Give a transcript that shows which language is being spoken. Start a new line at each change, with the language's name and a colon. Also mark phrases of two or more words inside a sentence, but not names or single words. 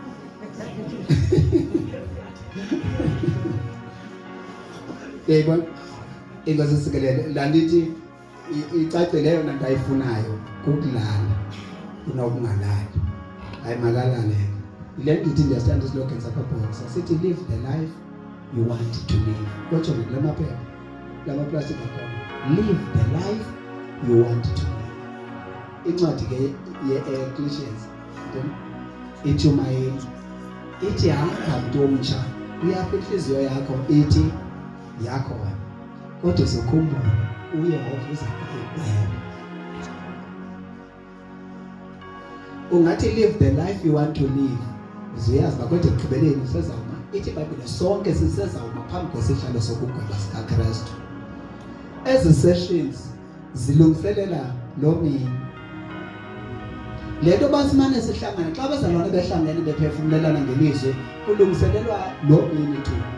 Xhosa: Yebo ingozi sikelele la ndithi icacileyo nanto ayifunayo kukulala kunokungalali. Hayi makalale. Ile ndithi ndiyastand isilogeni sakabhosa sithi
English: live the life you want to live.
Xhosa: Kodwa ngilamaphepha lama plastic akhona.
English: Live the life you want to live.
Xhosa: Incwadi ke ye-Ecclesiastes ithi umayeli ithi hamba mntu omtsha uyapha inhliziyo yakho ithi yakho wena kodwa uzokhumbula uYehova uza kukubheka. Ungathi
English: live the life you want to live
Xhosa: uzoyazi bakwethu ekugqibeleni usezawuma ithi iBhayibhile sonke sisezawuma phambi kwesihlalo sokugweba sikaKristu. Ezi sessions zilungiselela lo mini. Le nto basimane sihlangane xa bazalwane behlangene bephefumlelana ngelizwi kulungiselelwa lo mini tu.